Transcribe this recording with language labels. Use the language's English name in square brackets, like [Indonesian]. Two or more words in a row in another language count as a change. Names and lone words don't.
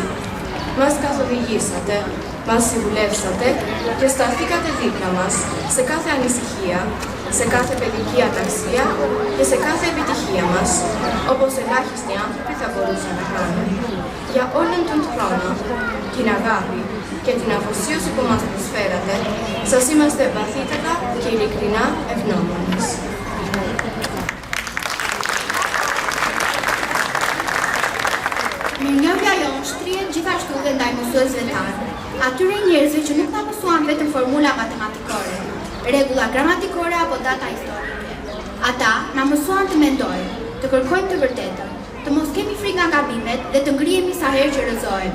[Greek] Μας καθοδηγήσατε, μας συμβουλεύσατε και σταθήκατε δίπλα μας σε κάθε ανησυχία, σε κάθε παιδική αταξία και σε κάθε επιτυχία μας, όπως ελάχιστοι άνθρωποι θα μπορούσαν να κάνουν. Για όλον τον χρόνο, την αγάπη και την αφοσίωση που μας προσφέρατε, σας είμαστε βαθύτερα και ειλικρινά ευγνώμονες. [Albanian] Mirënjohja jonë shtrihet gjithashtu dhe ndaj mësuesve tanë, atyre njerëzve që nuk na mësuan vetëm formula matematikore, rregulla gramatikore apo data historike. Ata na mësuan të mendojmë, të kërkojmë të vërtetën, të mos kemi frikë nga gabimet dhe të ngrihemi sa herë që rrëzohemi.